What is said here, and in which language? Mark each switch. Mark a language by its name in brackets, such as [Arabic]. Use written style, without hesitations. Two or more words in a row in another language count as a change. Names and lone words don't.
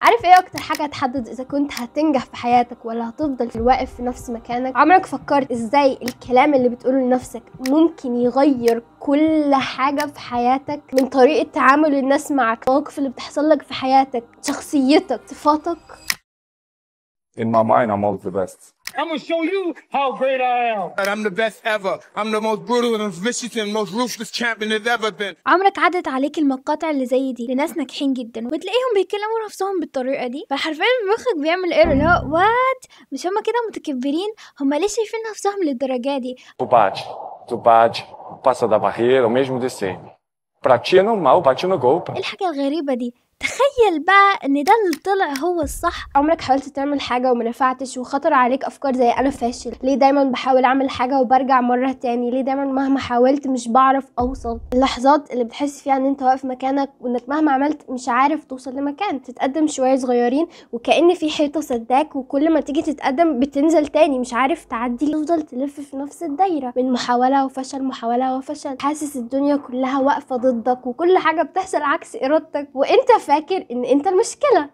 [Arabic] عارف ايه اكتر حاجه هتحدد اذا كنت هتنجح في حياتك ولا هتفضل واقف في نفس مكانك؟ عمرك فكرت ازاي الكلام اللي بتقوله لنفسك ممكن يغير كل حاجه في حياتك؟ من طريقه تعامل الناس معك، المواقف اللي بتحصل لك في حياتك، شخصيتك، صفاتك. [English] In my mind, I'm always the best. I'm gonna show you how great I am. I'm the best ever. I'm the most brutal and vicious and most ruthless champion there's ever been. [Arabic] عمرك عدت عليك المقاطع اللي زي دي لناس ناجحين جدا وبتلاقيهم بيتكلموا نفسهم بالطريقه دي، فحرفيا مخك بيعمل ايرور اللي هو وات، مش هما كده متكبرين؟ هما ليه شايفين نفسهم للدرجه دي؟ [Portuguese] Tu bate, passa da barreira, ou mesmo descer. Pra ti é normal, bate no gol. [Arabic] ايه الحاجه الغريبه دي؟ تخيل بقى ان ده اللي طلع هو الصح. عمرك حاولت تعمل حاجه وما نفعتش وخطر عليك افكار زي انا فاشل؟ ليه دايما بحاول اعمل حاجه وبرجع مره تاني؟ ليه دايما مهما حاولت مش بعرف اوصل؟ اللحظات اللي بتحس فيها ان انت واقف مكانك وانك مهما عملت مش عارف توصل لمكان، تتقدم شويه صغيرين وكأن في حيطه سداك، وكل ما تيجي تتقدم بتنزل تاني، مش عارف تعدي، تفضل تلف في نفس الدايره من محاوله وفشل، محاوله وفشل، حاسس الدنيا كلها واقفه ضدك وكل حاجه بتحصل عكس ارادتك وانت فاكر ان انت المشكلة.